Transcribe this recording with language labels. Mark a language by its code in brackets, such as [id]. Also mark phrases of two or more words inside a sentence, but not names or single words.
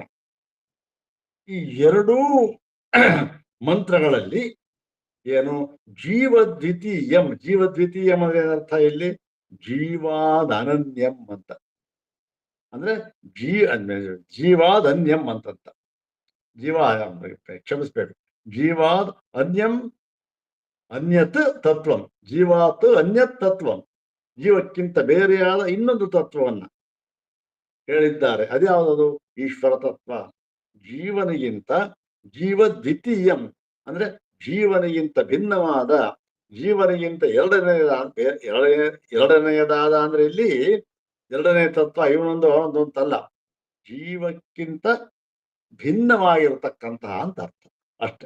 [kn] ಈ ಎರಡೂ ಮಂತ್ರಗಳಲ್ಲಿ ಏನು? ಜೀವದ್ವಿತೀಯಂ. ಜೀವದ್ವಿತೀಯಂ ಅಂದ್ರೆ ಏನರ್ಥ ಇಲ್ಲಿ? ಜೀವಾದನನ್ಯಂ ಅಂತ. ಅಂದ್ರೆ ಜೀವಾದನ್ಯಂ ಅಂತಂತ. ಜೀವ ಕ್ಷಮಿಸ್ಬೇಕು. [sa] ಜೀವಾದ್ ಅನ್ಯಂ ಅನ್ಯತ್ ತತ್ವಂ, ಜೀವಾತ್ ಅನ್ಯತ್ ತತ್ವಂ, [kn] ಜೀವಕ್ಕಿಂತ ಬೇರೆಯಾದ ಇನ್ನೊಂದು ತತ್ವವನ್ನ ಹೇಳಿದ್ದಾರೆ. ಅದ್ಯಾವುದದು? ಈಶ್ವರ ತತ್ವ. ಜೀವನಿಗಿಂತ [sa] ಜೀವ ದ್ವಿತೀಯಂ [kn] ಅಂದ್ರೆ ಜೀವನಿಗಿಂತ ಭಿನ್ನವಾದ, ಜೀವನಿಗಿಂತ ಎರಡನೆಯದಾದ ಅಂದ್ರೆ ಇಲ್ಲಿ ಎರಡನೇ ತತ್ವ ಇವನೊಂದು ಅವನೊಂದು ಅಂತಲ್ಲ, ಜೀವಕ್ಕಿಂತ ಭಿನ್ನವಾಗಿರತಕ್ಕಂತಹ ಅಂತ ಅರ್ಥ ಅಷ್ಟೆ.